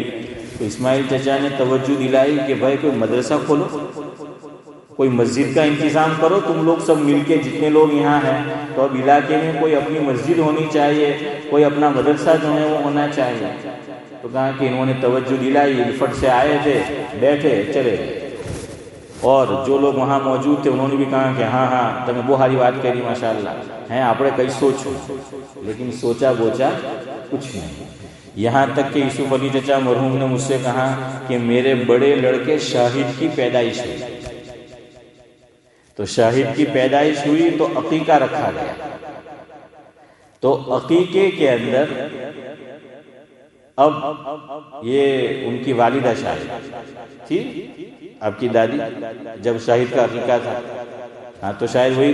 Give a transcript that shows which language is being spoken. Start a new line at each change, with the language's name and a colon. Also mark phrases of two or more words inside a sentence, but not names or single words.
Urdu: تو اسماعیل چچا نے توجہ دلائی کہ بھائی کوئی مدرسہ کھولو, کوئی مسجد کا انتظام کرو, تم لوگ سب مل کے جتنے لوگ یہاں ہیں, تو اب علاقے میں کوئی اپنی مسجد ہونی چاہیے, کوئی اپنا مدرسہ جو ہے وہ ہونا چاہیے. تو کہا کہ انہوں نے توجہ دلائی, الفٹ سے آئے تھے, بیٹھے, چلے گئے. اور جو لوگ وہاں موجود تھے انہوں نے بھی کہا کہ ہاں تمہیں وہ ہاری بات کہی ماشاءاللہ, ہیں
Gujarati: આપણે કંઈ સોચો
Urdu: لیکن سوچا بوچا کچھ نہیں. یہاں تک کہ یوسف علی چچا مرحوم نے مجھ سے کہا کہ میرے بڑے لڑکے شاہد کی پیدائش ہوئی، تو شاہد کی پیدائش ہوئی تو عقیقہ رکھا گیا. تو عقیقے کے اندر اب یہ ان کی والدہ شاہد تھی، آپ کی دادی، جب شاہد کا عقیقہ تھا، ہاں تو شاید وہی.